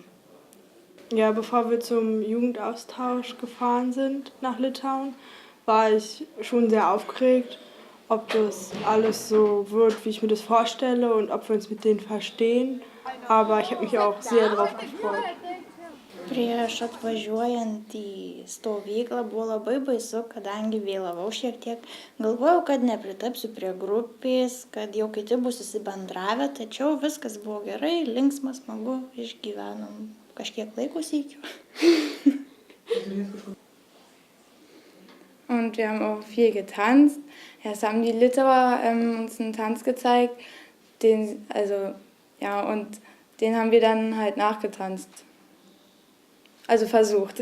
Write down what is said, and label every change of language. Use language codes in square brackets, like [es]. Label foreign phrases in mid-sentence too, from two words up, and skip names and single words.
[de] Ja, bevor wir zum Jugendaustausch gefahren sind nach Litauen, war ich schon sehr aufgeregt, ob das alles so wird, wie ich mir das vorstelle und ob wir uns mit denen verstehen. Aber ich habe mich auch sehr darauf gefreut. [lt] Prieš atvažiuojant į stovyklą buvo labai baisu, kadangi vėlavau šiek tiek. Galvojau, kad nepritapsiu prie grupės, kad jau kiti bus susibendravę, tačiau viskas buvo gerai, linksma, smagu, išgyvenom kažkiek laiko sykiu. [de] Und wir haben auch viel getanzt. Erst haben die Litauer uns einen Tanz gezeigt, den haben wir dann halt nachgetanzt. Also versucht.